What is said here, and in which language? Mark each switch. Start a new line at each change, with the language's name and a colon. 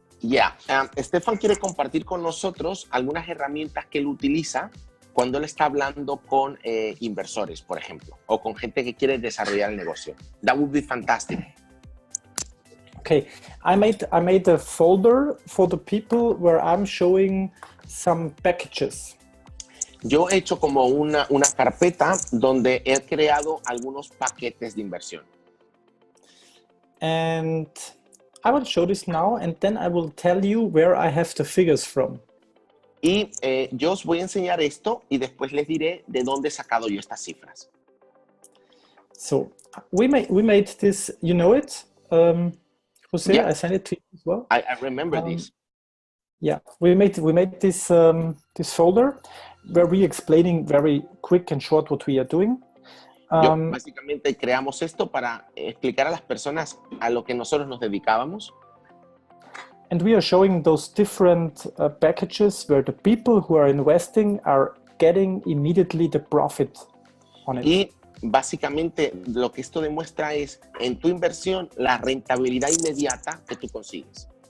Spanish: Yeah, Stefan quiere compartir con nosotros algunas herramientas que él utiliza cuando él está hablando con inversores, por ejemplo, o con gente que quiere desarrollar el negocio.
English: That would be fantastic. Okay, I made a folder for the people where I'm showing some packages.
Spanish: Yo he hecho como una carpeta donde he creado algunos paquetes de inversión.
English: And I will show this now, and then I will tell you where I have the figures from.
Spanish: Y yo os voy a enseñar esto y después les diré de dónde he sacado yo estas cifras.
English: So we made this, you know it, Jose, yeah. I sent it to you as well. I remember this. Yeah, we made this this folder where we explaining very quick and short what we are doing.
Spanish: Básicamente creamos esto para explicar a las personas a lo que nosotros nos dedicábamos.
English: And we are showing those different packages where the people who are investing are getting immediately the profit on it.
Spanish: Y básicamente lo que esto demuestra es en tu inversión la rentabilidad inmediata que tú consigues.